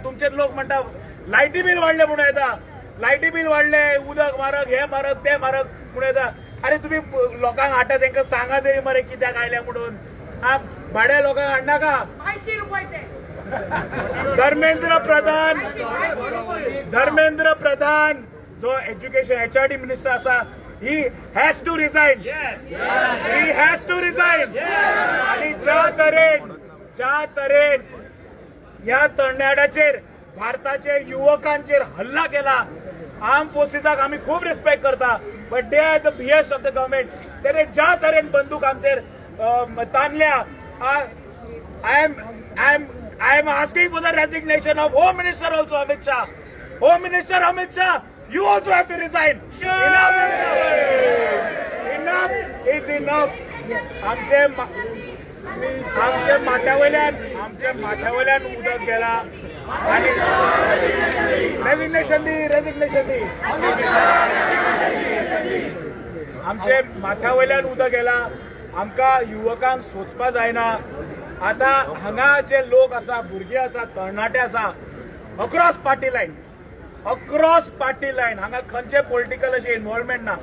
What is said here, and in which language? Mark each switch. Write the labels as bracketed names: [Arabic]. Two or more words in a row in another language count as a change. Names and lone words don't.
[Konkani] तुमचे लोक म्हणटा लायटी बील वाडले म्हणून येता, लायटी बील वाडले, उदक म्हारग, हे म्हारग, ते म्हारग म्हणून येता. अरे तुम्ही लोकांक हाडटा तांकां सांगा तरी मरे कित्याक आयल्या म्हणून. भाड्या लोकांक हाडनाका. 80 रुपये ते. धर्मेंद्र प्रधान जो [English] education HRD minister [Konkani] आसा, [English] he has to resign. He has to resign. [Konkani] आणि ज्या तरेन या तरणाट्याचेर भारताचे युवकांचेर हल्ला केला, आर्म फोर्सिसाक आम्ही खूप रिस्पेक्ट करता, [English] but they are the behest of the government. [Konkani] तेणे ज्या तरेन बंदूक आमचेर ताणल्या, [English] I am asking for the resignation of Home Minister also Amit Shah. Home Minister Amit Shah, you also have to resign. Enough is enough. [Konkani] आमच्या माथ्यावयल्यान उदक गेला आणि रेजिग्नेशन दी. आमचे माथ्यावयल्यान उदक गेला. आमकां युवकांक सोचपा जायना. आता हांगा जे लोक आसा, भुरगे आसा, तरणाटे आसा, [English] across party line [Konkani] हांगा खंयचे पॉलिटिकल अशें इन्व्हॉल्वमेंट ना.